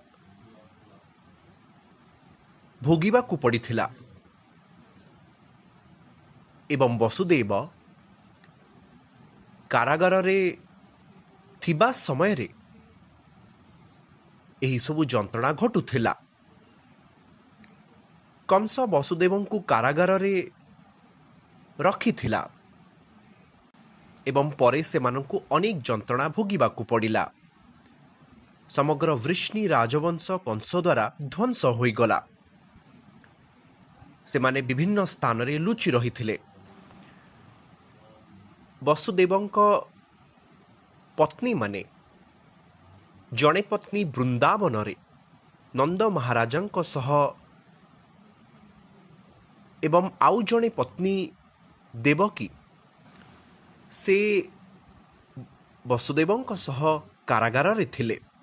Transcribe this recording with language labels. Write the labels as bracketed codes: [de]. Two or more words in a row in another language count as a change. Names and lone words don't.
[or] ଭୋଗିବାକୁ ପଡ଼ିଥିଲା ଏବଂ ବସୁଦେବ କାରାଗାରରେ ଥିବା ସମୟରେ ଏହି ସବୁ ଯନ୍ତ୍ରଣା ଘଟୁଥିଲା। କଂସ ବସୁଦେବଙ୍କୁ କାରାଗାରରେ ରଖିଥିଲା ଏବଂ ପରେ ସେମାନଙ୍କୁ ଅନେକ ଯନ୍ତ୍ରଣା ଭୋଗିବାକୁ ପଡ଼ିଲା। ସମଗ୍ର ବୃଷ୍ଣି ରାଜବଂଶ କଂସ ଦ୍ୱାରା ଧ୍ୱଂସ ହୋଇଗଲା। ସେମାନେ ବିଭିନ୍ନ ସ୍ଥାନରେ ଲୁଚି ରହିଥିଲେ। ବସୁଦେବଙ୍କ ପତ୍ନୀ ମାନେ ଜଣେ ପତ୍ନୀ ବୃନ୍ଦାବନରେ ନନ୍ଦ ମହାରାଜଙ୍କ ସହ ଏବଂ ଆଉ ଜଣେ ପତ୍ନୀ ଦେବକୀ ସେ ବସୁଦେବଙ୍କ ସହ କାରାଗାରରେ ଥିଲେ।